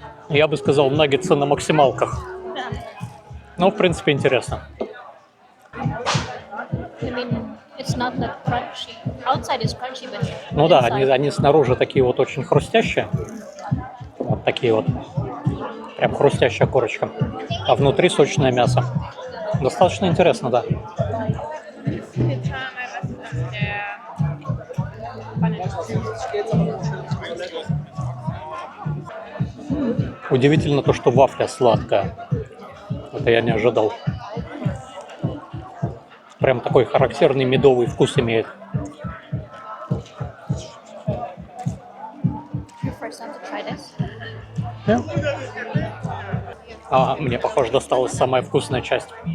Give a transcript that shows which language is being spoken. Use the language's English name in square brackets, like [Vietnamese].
[Russian] Я бы сказал, наггетсы на максималках. Ну, в принципе, интересно. [English] I mean, it's not that crunchy. Outside is crunchy, but [Russian] Ну да, [English] inside- [Russian] они снаружи такие вот очень хрустящие. Вот такие вот. Прям хрустящая корочка. А внутри сочное мясо. Достаточно интересно, да. Удивительно то, что вафля сладкая. Это я не ожидал. Прям такой характерный медовый вкус имеет. [English] Your first time to try this? [Russian] А мне, похоже, досталась самая вкусная часть.